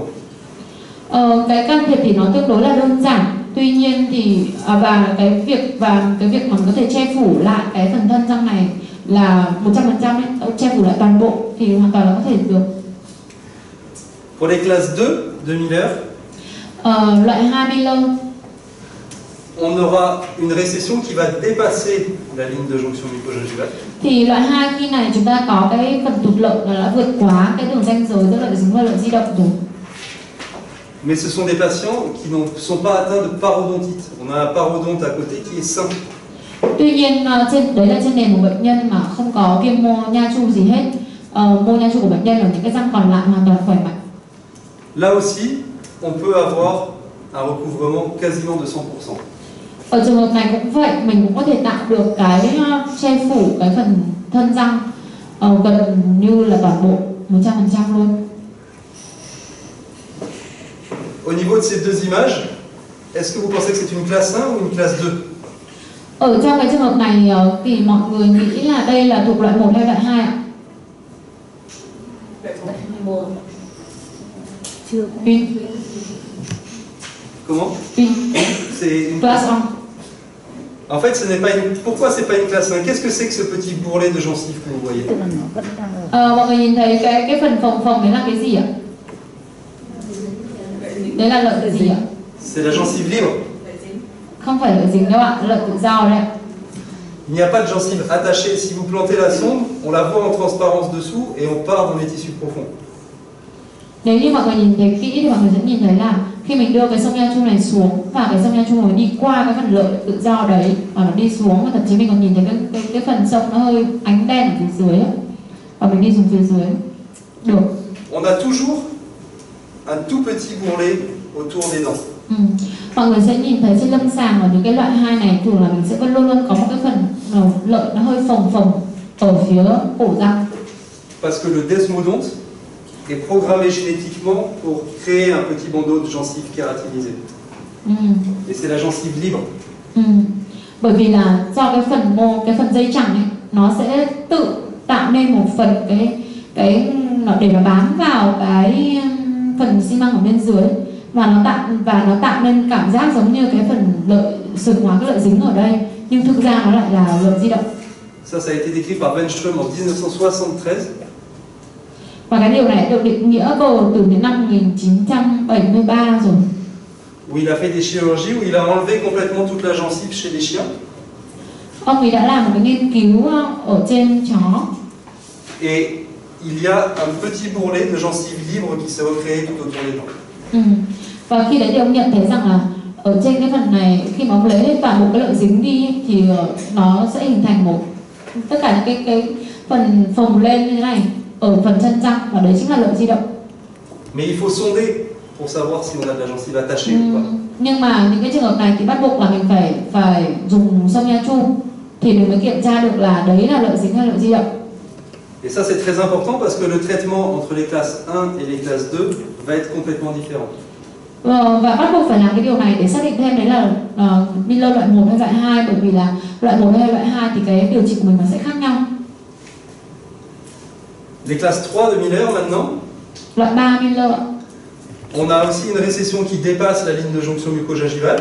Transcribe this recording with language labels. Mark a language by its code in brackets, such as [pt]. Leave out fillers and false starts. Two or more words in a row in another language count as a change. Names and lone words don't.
[vi] Cái can thiệp thì nó tương đối là đơn giản. Tuy nhiên thì và cái việc mà mình có thể che phủ lại cái phần thân răng này là 100% che phủ lại toàn bộ thì hoàn toàn là có thể được. [fr] Pour les classes 2 de Miller, [vi] Loại 2 Miller, [fr] on aura une récession qui va dépasser la ligne de jonction mucogingivale. [vi] thì loại 2 khi này chúng ta có cái phần tụt lậu là đã vượt quá cái đường ranh giới giữa lợi dính và lợi di động rồi. [fr] Mais ce sont des patients qui ne sont pas atteints de parodontite. On a un parodonte à côté qui est sain. [vi] Tuy nhiên đấy là trên nền của bệnh nhân mà không có viêm mô nha chu gì hết. Mô nha chu của bệnh nhân ở những cái răng còn lại hoàn toàn khỏe mạnh. [fr] Là aussi, on peut avoir un recouvrement quasiment de 100%. [vi] Ở trường hợp này cũng vậy, mình cũng có thể tạo được cái che phủ cái phần thân răng gần như là toàn bộ 100% luôn. [fr] Au niveau de ces deux images, est-ce que vous pensez que c'est une classe 1 ou une classe 2? [vi] Ở trong cái trường hợp này thì mọi người nghĩ là đây là thuộc loại 1 hay loại 2 ạ? Chưa. [fr] Une. Comment? Une. C'est une Classe 1. En fait, ce n'est pas une... Pourquoi c'est pas une classe 1? Qu'est-ce que c'est que ce petit bourrelet de gencive que vous voyez? [vi] Tức là nó vẫn đang ở. Mọi người nhìn thấy cái phần phồng đấy là cái gì ạ? Đấy là lợi gì ạ? [fr] C'est la gencive libre. [vi] Không phải lợi dính đâu ạ, lợi tự do đấy ạ. [fr] Il n'y a pas de gencive attachée. Si vous plantez la sonde, on la voit en transparence dessous et on part dans les tissus profonds. [vi] Nếu như mọi người nhìn thấy kỹ thì mọi người sẽ nhìn thấy là khi mình đưa cái sông nha chu này xuống và cái sông nha chu này đi qua cái phần lợi tự do đấy và nó đi xuống, và thậm chí mình còn nhìn thấy cái phần sông nó hơi ánh đen ở phía dưới ấy. Và mình đi xuống phía dưới được. [fr] On a toujours un tout petit bourrelet autour des dents. [vi] Mọi người sẽ nhìn thấy trên lâm sàng ở những cái loại 2 này thường là mình sẽ luôn luôn có một cái phần lợi nó hơi phồng ở phía cổ răng. [fr] Parce que le desmodonte est programmé génétiquement pour créer un petit bandeau de gencive kératinisé. Et c'est la gencive libre. [vi] Bởi vì là do cái phần dây chằng ấy, nó sẽ tự tạo nên một phần cái để nó bám vào cái phần xi măng ở bên dưới, và nó tạo nên cảm giác giống như cái phần sừng hóa cái lợi dính ở đây, nhưng thực ra nó lại là lợi di động. [fr] Ça a été décrit par Wenström en 1973. [vi] Và cái điều này được định nghĩa từ đến năm 1973 rồi. [fr] Où il a fait des chirurgies où il a enlevé complètement toute la gencive chez les chiens. [vi] Ông ấy đã làm một cái nghiên cứu ở trên chó. [fr] Et il y a un petit bourrelet de gencive libre qui s'est recréé tout autour des dents. [vi] Và khi đấy thì ông nhận thấy rằng là ở trên cái phần này, khi mà ông lấy hết toàn bộ cái lợi dính đi thì nó sẽ hình thành tất cả những cái phần phồng lên như thế này ở phần chân răng, và đấy chính là lợi di động. [fr] Mais il faut sonder pour savoir si on a de la gencive attachée ou pas. [vi] Nhưng mà những cái trường hợp này thì bắt buộc là mình phải dùng sông nha chu thì mình mới kiểm tra được là đấy là lợi dính hay lợi di động. [fr] Et ça c'est très important parce que le traitement entre les classes 1 et les classes 2 va être complètement différent. [vi] Và bắt buộc phải làm cái điều này để xác định thêm đấy là Miller loại 1 hay loại 2, bởi vì là loại 1 hay loại 2 thì cái điều trị của mình nó sẽ khác nhau. [fr] Les classes 3 de Miller maintenant. [vi] Loại 3 Miller. [fr] On a aussi une récession qui dépasse la ligne de jonction mucogingivale.